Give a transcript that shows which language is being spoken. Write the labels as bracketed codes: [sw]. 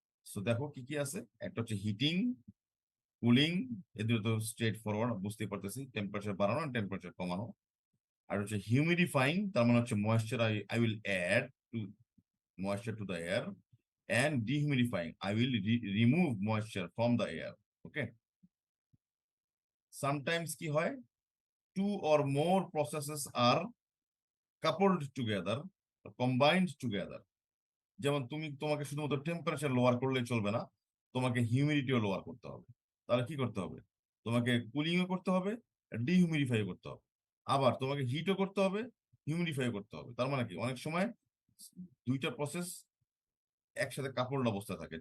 [bn] So দেখো কি কি আছে, একটা হচ্ছে হিটিং, কুলিং, এদের তো স্ট্রেট ফরওয়ার্ড, বুঝতে পারতেছি, টেম্পারেচার বাড়ানো টেম্পারেচার কমানো। [en] আর হচ্ছে হিউমিডিফাইং, তার মানে হচ্ছে moisture I will add to moisture to the air, and dehumidifying, I will remove moisture from the air. Okay, sometimes কি হয়, two or more processes are coupled together, combined together. [bn] যেমন তোমাকে শুধুমাত্র টেম্পারেচার লোয়ার করলেই চলবে না, তোমাকে হিউমিডিটিও lower করতে হবে। তাহলে কি করতে হবে, তোমাকে কুলিংও করতে হবে, ডিহিউমিডিফাই করতে হবে, আবার তোমাকে হিটও করতে হবে, হিউমিডিফাই করতে হবে। তার মানে কি, অনেক সময় দুইটা প্রসেস একসাথে কাপড় অবস্থা থাকে।